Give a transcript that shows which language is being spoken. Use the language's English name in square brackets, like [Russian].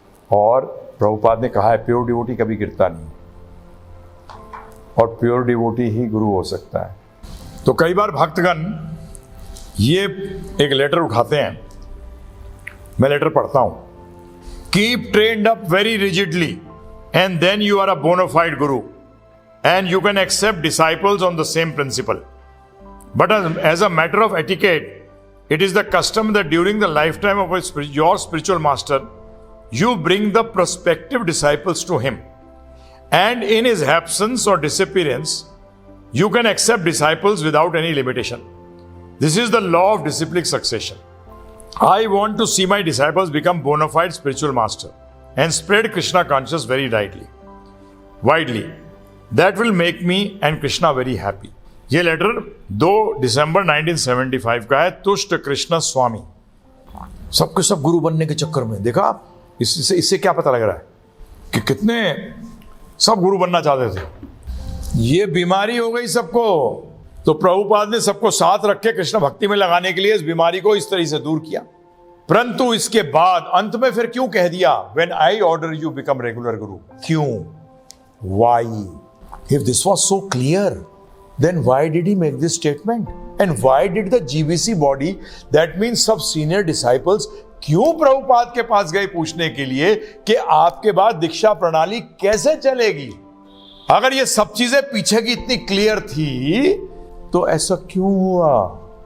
[Hindi] और प्रभुपाद ने कहा है प्योर डिवोटी कभी गिरता नहीं, और प्योर डिवोटी ही गुरु हो सकता है। तो कई बार भक्तगण ये एक लेटर उठाते हैं, मैं लेटर पढ़ता हूं, [English] Keep trained up very rigidly and then you are a bona fide guru. and you can accept disciples on the same principle. But as a matter of etiquette, it is the custom that during the lifetime of your spiritual master, you bring the prospective disciples to him. And in his absence or disappearance, you can accept disciples without any limitation. This is the law of disciplic succession. I want to see my disciples become bona fide spiritual master and spread Krishna consciousness very widely. That will make me and Krishna very happy. [Hindi] ये letter 2 दिसंबर 1975 का है, तुष्ट कृष्ण स्वामी। सबके सब गुरु बनने के चक्कर में, देखा आप, इससे क्या पता लग रहा है कि कितने सब गुरु बनना चाहते थे। ये बीमारी हो गई सबको, तो प्रभुपाद ने सबको साथ रखे कृष्ण भक्ति में लगाने के लिए इस बीमारी को इस तरह से दूर किया। परंतु इसके बाद अंत में फिर क्यों कह दिया, [English] When I order you become regular guru? [Hindi] क्यों? Y? [English] If this was so clear, then why did he make this statement? And why did the GBC body, that means [Hindi] सब senior disciples, क्यों प्रभुपाद के पास गए पूछने के लिए कि आपके बाद दीक्षा प्रणाली कैसे चलेगी? अगर ये सब चीजें पीछे की इतनी क्लियर थी तो ऐसा क्यों हुआ?